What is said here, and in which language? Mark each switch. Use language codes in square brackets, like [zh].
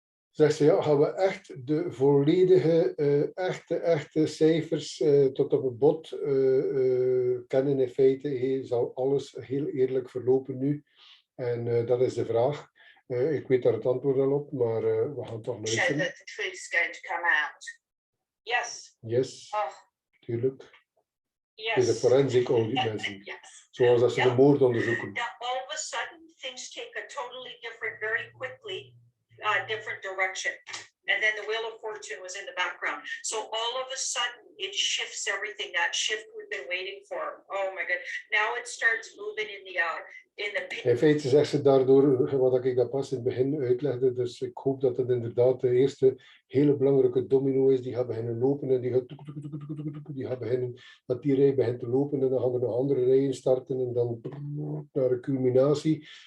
[nl] Zegt ze, ja, gaan we echt de volledige, echte cijfers tot op het bot kennen in feite. Zal alles heel eerlijk verlopen nu? En dat is de vraag. Ik weet daar het antwoord al op, maar we gaan toch luisteren. [en] Show that the truth is going to come out. Yes. Yes, [nl] tuurlijk. [en] Yes. [nl] Het is een forensic audit, mensen. [en] Yes. [nl] Zoals dat ze de moord onderzoeken. [en] Now, all of a sudden, things take a totally different, very quickly, different direction. And then the Wheel of Fortune was in the background. So all of a sudden, it shifts everything. That shift we've been waiting for. Oh my God. Now it starts moving in the [nl] In feite zegt ze daardoor, wat ik dat pas in het begin uitlegde, dus ik hoop dat het inderdaad de eerste hele belangrijke domino is, die gaat beginnen lopen en die gaat beginnen, dat die rij begint te lopen en dan gaan er nog andere rijen starten en dan naar een culminatie.